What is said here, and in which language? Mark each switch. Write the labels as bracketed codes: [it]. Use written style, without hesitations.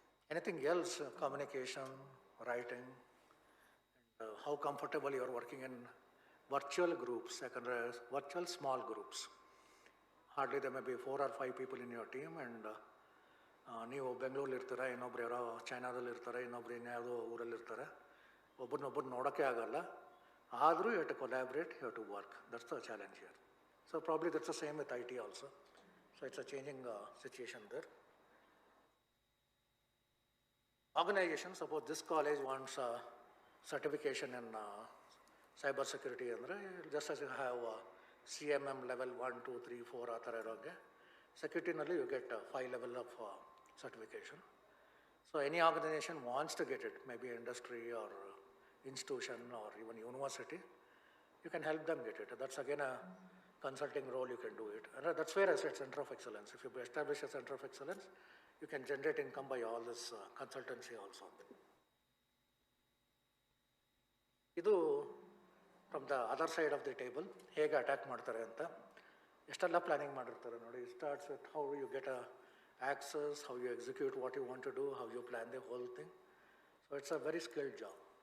[en] Anything else, communication, writing, and how comfortable you are working in virtual groups, virtual small groups. Hardly there may be 4 or 5 people in your team, and [kn] ನೀವು ಬೆಂಗಳೂರಲ್ಲಿ ಇರ್ತೀರ, ಇನ್ನೊಬ್ರು ಯಾರೋ ಚೈನಾದಲ್ಲಿ ಇರ್ತಾರೆ, ಇನ್ನೊಬ್ರು ಇನ್ಯಾವುದೋ ಊರಲ್ಲಿ ಇರ್ತಾರೆ. ಒಬ್ಬರನ್ನೊಬ್ಬರು ನೋಡೋಕ್ಕೆ ಆಗಲ್ಲ. ಆದರೂ [en] You have to collaborate, you have to work. That's the challenge here. So probably that's the same with IT also. So it's a changing situation there. Organization, suppose this college wants a certification in cyber security ಅಂದರೆ just as you have CMM level 1, 2, 3, 4 [kn] ಆ ಥರ ಇರೋಂಗೆ ಸೆಕ್ಯೂರಿಟಿನಲ್ಲಿ [en] You get 5 level of certification. So any organization wants to get it, maybe industry or institution or even university, you can help them get it. That's again a consulting role, you can do it. And that's where I said center of excellence. If you establish a center of excellence, you can generate income by all this consultancy also. ಇದು from the other side of the table [kn] ಹೇಗೆ attack ಮಾಡ್ತಾರೆ ಅಂತ. ಎಷ್ಟೆಲ್ಲ planning ಮಾಡಿರ್ತಾರೆ ನೋಡಿ. [en] It starts with how you get access, how you execute what you want to do, how you plan the whole thing. So it's a very skilled job.